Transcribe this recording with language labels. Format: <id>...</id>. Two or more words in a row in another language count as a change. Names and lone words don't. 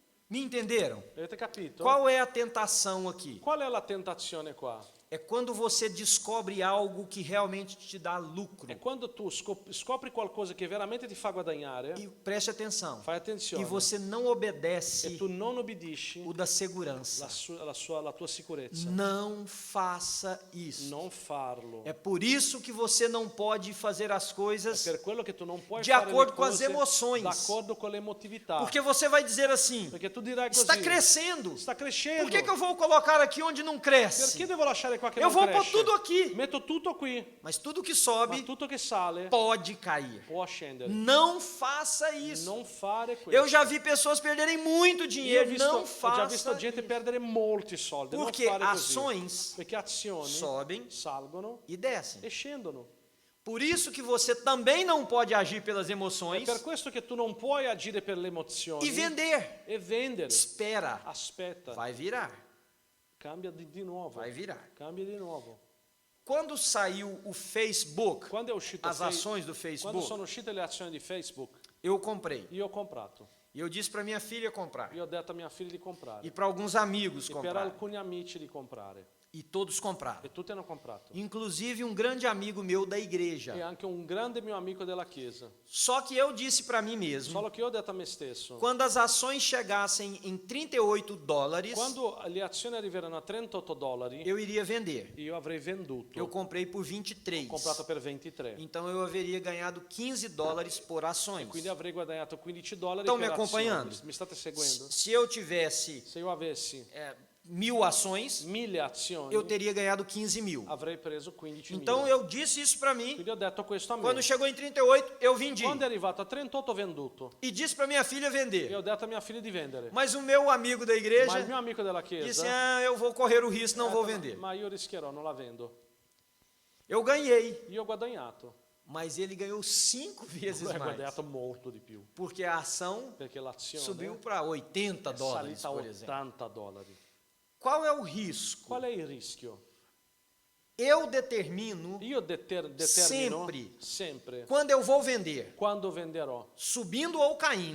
<pt>Me entenderam?</pt> <it>Avete capito?</it> <pt>Qual é a tentação aqui?</pt> <it>Qual è la tentazione qua?</it> <pt>É quando você descobre algo que realmente te dá lucro.</pt> <it>È quando tu scopri qualcosa che veramente ti fa guadagnare,</it> <pt>E preste atenção.</pt> <it>fai attenzione,</it> <pt>E você não</pt> <it>e</it> <pt>obedece</pt> <it>tu non obbedisci</it> <pt>o da segurança.</pt> <it>la tua sicurezza.</it> <pt>Não faça isso.</pt> <it>Non farlo.</it> <pt>É por isso que você não pode fazer as</pt> <it>È</it> <pt>coisas,</pt> <it>per quello che tu non puoi</it> <pt>de</pt> <it>fare le</it> <pt>acordo com as</pt> <it>cose</it> <pt>emoções.</pt> <it>d'accordo con l'emotività.</it> <pt>porque você vai dizer assim:</pt> <it>Perché tu dirai così,</it> <pt>está crescendo.</pt> <it>sta crescendo.</it> <pt>Por que eu vou colocar aqui onde não cresce?</pt> <it>Perché devo lasciare qua che</it> <pt>Eu</pt> <it>non</it> <pt>vou pôr</pt> <it>cresce?</it> <pt>tudo aqui.</pt> <it>Metto tutto qui,</it> <pt>Mas tudo que</pt> <it>ma</it> <pt>sobe</pt> <it>tutto che sale</it> <pt>pode cair.</pt> <it>può scendere.</it> <pt>Não faça isso.</pt> <it>Non fare questo.</it> <pt>Eu já vi pessoas perderem muito</pt> <it>Io</it> <pt>dinheiro. Não</pt> <it>ho già visto</it> <pt>faça</pt> <it>gente</it> <pt>isso.</pt> <it>perdere molti soldi.</it> <pt>Porque</pt> <it>non fare così.</it> <pt>ações</pt> <it>Perché azioni</it> <pt>sobem</pt> <it>salgono</it> <pt>e descem.</pt> <it>e scendono.</it> <pt>Por isso que você também não pode agir pelas</pt> <it>È</it> <pt>emoções</pt> <it>per questo che tu non puoi agire per le emozioni</it> <pt>e vender.</pt> <it>e vendere.</it> <pt>Espera,</pt> <it>Aspetta,</it> <pt>vai virar,</pt> <it>cambia di nuovo.</it> <pt>vai virar.</pt> <it>Cambia di nuovo.</it> <pt>Quando saiu o Facebook,</pt> <it>Quando è uscito</it> <pt>as ações do</pt> <it>Quando</it> <pt>Facebook,</pt> <it>sono uscite le azioni di Facebook,</it> <pt>eu comprei.</pt> <it>io ho comprato.</it> <pt>E eu disse para minha filha comprar.</pt> <it>Io ho detto a mia figlia di comprare.</it> <pt>E para alguns amigos</pt> <it>E per</it> <pt>comprar.</pt> <it>alcuni amici di comprare.</it> <pt>E todos compraram.</pt> <it>E tutti hanno comprato.</it> <pt>Inclusive um grande amigo meu da igreja.</pt> <it>E anche un grande mio amico della chiesa.</it> <pt>Só que eu disse para mim mesmo,</pt> <it>Solo che io ho detto a me stesso,</it> <pt>quando as ações chegassem em $38,</pt> <it>quando le azioni arriveranno a $38,</it> <pt>eu iria vender.</pt> <it>io avrei venduto.</it> <pt>Eu comprei por 23.</pt> <it>Ho comprato per 23.</it> <pt>Então eu haveria ganhado $15 por ações.</pt> <it>Quindi avrei guadagnato $15</it> <pt>Estão me</pt> <it>per</it> <pt>acompanhando?</pt> <it>azioni. Mi state seguendo?</it> <pt>Se eu tivesse</pt> <it>Se io avessi</it> <pt>1.000 ações,</pt> <it>1000 azioni,</it> <pt>eu teria ganhado 15.000.</pt> <it>avrei preso 15.000.</it> <pt>Então eu disse isso para mim.</pt> <it>Quindi ho detto questo a me.</it> <pt>Quando chegou em 38, eu vendi.</pt> <it>Quando è arrivato a 38 ho venduto.</it> <pt>E disse para minha filha</pt> <it>E</it> <pt>vender.</pt> <it>ho detto a mia figlia di vendere.</it> <pt>Mas o meu amigo da</pt> <it>Ma il</it> <pt>igreja</pt> <it>mio amico della</it> <pt>disse:</pt> <it>chiesa</it> <pt>ah, eu vou correr o risco, não</pt> <it>ha</it> <pt>vou</pt> <it>detto,</it> <pt>vender.</pt> <it>ma io rischierò, non la vendo.</it> <pt>Eu ganhei,</pt> <it>Io ho guadagnato.</it> <pt>mas ele ganhou 5 vezes</pt> <it>Lui ha</it> <pt>mais.</pt> <it>guadagnato molto di più.</it> <pt>Porque a ação</pt> <it>Perché l'azione</it> <pt>subiu para $80,</pt> <it>è salita a</it> <pt>por exemplo.</pt> <it>$80.</it> <pt>Qual é o risco?</pt> <it>Qual è il rischio?</it> <pt>Eu determino</pt> <it>Io determino sempre</it> <pt>quando eu vou vender,</pt> <it>quando venderò,</it> <pt>subindo ou caindo.</pt>